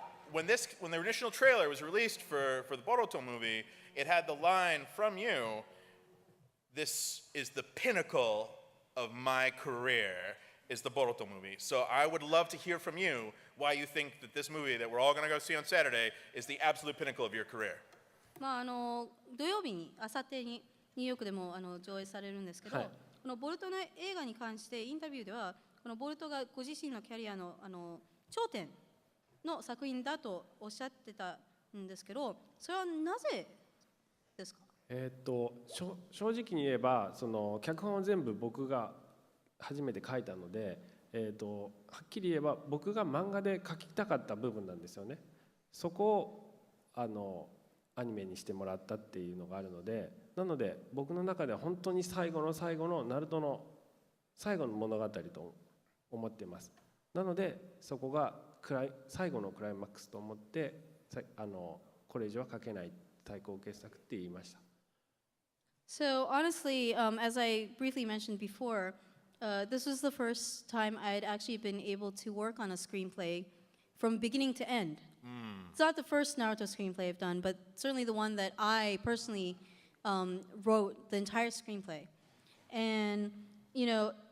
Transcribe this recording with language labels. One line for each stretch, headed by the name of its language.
English: When the initial trailer was released for the Boruto movie, it had the line from you, "This is the pinnacle of my career," is the Boruto movie. So I would love to hear from you why you think that this movie that we're all going to go see on Saturday is the absolute pinnacle of your career.
Japanese: 土曜日にあさってにニューヨークでも上映されるんですけど、このボルトの映画に関してインタビューではこのボルトがご自身のキャリアの頂点の作品だとおっしゃってたんですけど、それはなぜですか？正直に言えば脚本を全部僕が初めて書いたので、はっきり言えば僕が漫画で描きたかった部分なんですよね。そこをアニメにしてもらったっていうのがあるので、なので僕の中では本当に最後の最後のナルトの最後の物語と思っています。なのでそこが最後のクライマックスと思ってこれ以上は書けない対抗傑作って言いました。
English: So honestly, as I briefly mentioned before, this was the first time I had actually been able to work on a screenplay from beginning to end. It's not the first Naruto screenplay I've done, but certainly the one that I personally wrote the entire screenplay. And, you know,